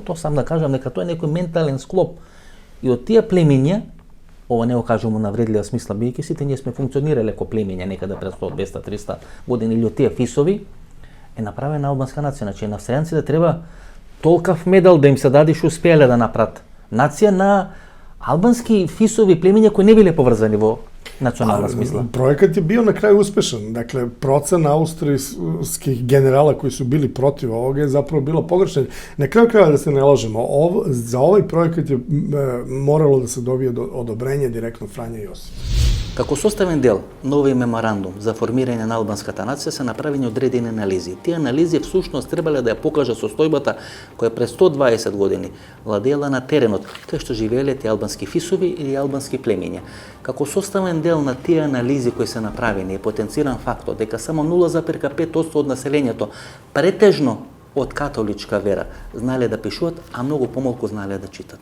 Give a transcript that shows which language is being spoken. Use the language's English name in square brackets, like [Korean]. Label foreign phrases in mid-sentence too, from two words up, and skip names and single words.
[Macedonian] То сам да кажам дека тоа е некој ментален склоп. И од тие племиња, ова не го кажам у навредлива смисла, бидејќи сите ние сме функционирале како племиња некаде пред 100, 200, 300 години, или од тие фисови, е направена албанска нација. Значи, на австријанците треба толкав медал да им се даде што успеале да направат нација на албански фисови племиња кои не биле поврзани во национална смисла. [Serbian] Projekat je bio na kraju uspešan. Dakle, procena austrijskih generala koji su bili protiv ovoga je zapravo bila pogrešna. Na kraju krajeva da se ne lažemo, za ovaj projekat je moralo da se dobije odobrenje direktno Franja Josipa. [Macedonian] Како составен дел на овој меморандум за формирање на албанската нација се направени одредени анализи. Тие анализи всушност требале да ја покажат состојбата која пред 120 години владеела на теренот, кај што живееле тие албански фисови или албански племиња. Како составен дел на тие анализи кои се направени е потенциран фактот дека само 0,5% од населењето претежно од католичка вера знаеле да пишуваат, а многу помалку знаеле да читат.